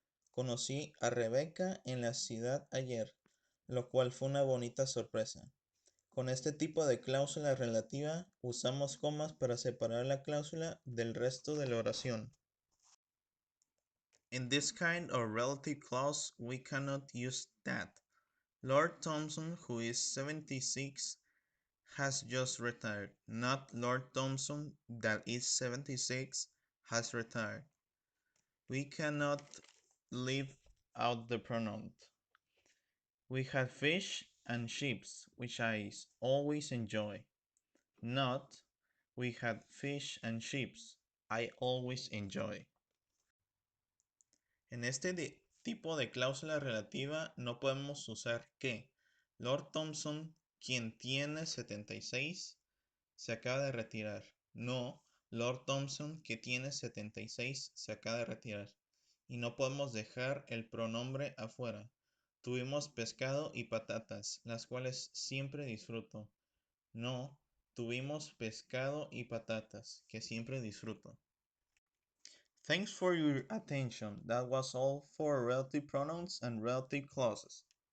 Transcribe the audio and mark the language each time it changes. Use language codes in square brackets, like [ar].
[es] Conocí a Rebecca en la ciudad ayer, lo cual fue una bonita sorpresa. Con este tipo de cláusula relativa usamos comas para separar la cláusula del resto de la oración. [en] In this kind of relative clause, we cannot use that. Lord Thompson, who is 76, has just retired. Not Lord Thompson, that is 76, has retired. We cannot leave out the pronoun. We had fish and chips, which I always enjoy. Not, we had fish and chips, I always enjoy. [es] En este tipo de cláusula relativa no podemos usar que. Lord Thompson, quien tiene 76, se acaba de retirar. No, Lord Thompson, que tiene 76, se acaba de retirar. Y no podemos dejar el pronombre afuera. Tuvimos pescado y patatas, las cuales siempre disfruto. No, tuvimos pescado y patatas, que siempre disfruto. [en] Thanks for your attention. That was all for relative pronouns and relative clauses.